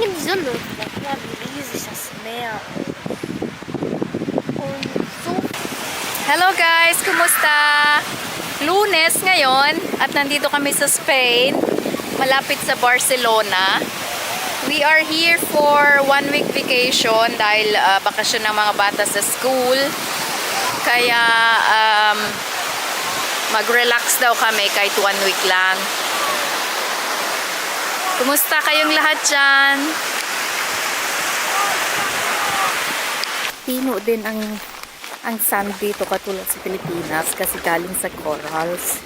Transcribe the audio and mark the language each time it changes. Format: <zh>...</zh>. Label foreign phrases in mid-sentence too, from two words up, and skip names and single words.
<de>Idylle. Das war riesig, das Meer. Und so.</de> <en>Hello guys! Kumusta?</en> <tl>Lunes ngayon at nandito kami sa Spain, malapit sa Barcelona.</tl> <en>We are here for 1 week vacation</en> <tl>dahil bakasyon ng mga bata sa</tl> <en>school.</en> <tl>Kaya mag-relax daw kami kahit 1 week lang. Kumusta kayong lahat dyan? Pino din ang sand dito katulad sa Pilipinas kasi galing sa corals.</tl>